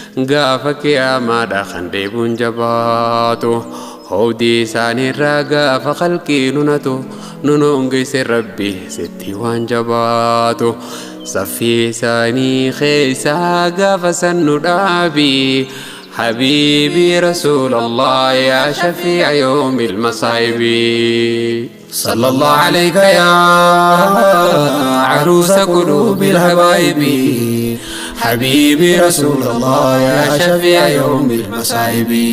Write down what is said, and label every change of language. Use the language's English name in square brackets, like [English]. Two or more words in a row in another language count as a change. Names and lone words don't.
[Oromo] Gaafa qiyaamaadha kan deebuun jabaatu, hawdii isaaniirraa gaafa khalqii nunatu, nu noongise Rabbi sitti waan jabaatu. Saffii isaanii keessaa gaafa san nu dhaabi, [Arabic] حبيبي رسول الله يا شفيع يوم المصائب. صلى الله عليك يا عروس قلوب الحبايب، حبيبي رسول الله يا شفيع يوم المصائب.